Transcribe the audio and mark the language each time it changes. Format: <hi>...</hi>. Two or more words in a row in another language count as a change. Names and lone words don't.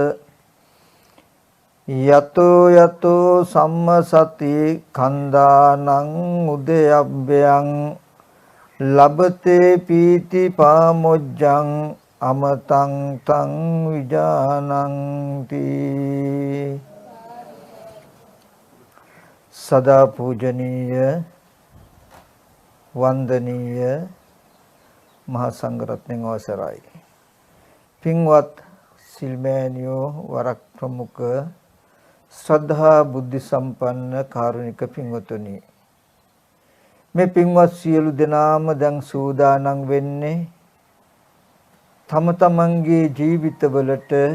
<pi>යතෝ යතෝ සම්මසති කන්දානං උදයබ්බයං ලබතේ පීති පාමොජ්ජං අමතං තං විජානන්ති.</pi> <si>සදා පූජනීය වන්දනීය මහා සංඝරත්නයන් අවසරයි. පින්වත් සිල්මෑනියෝ වරක් ප්‍රමුඛ ශ්‍රද්ධා බුද්ධ සම්පන්න කාරුණික පින්වතුනි, මේ පින්වත් සියලු දෙනාම දැන් සූදානම් වෙන්නේ තම තමන්ගේ ජීවිතවලට</si>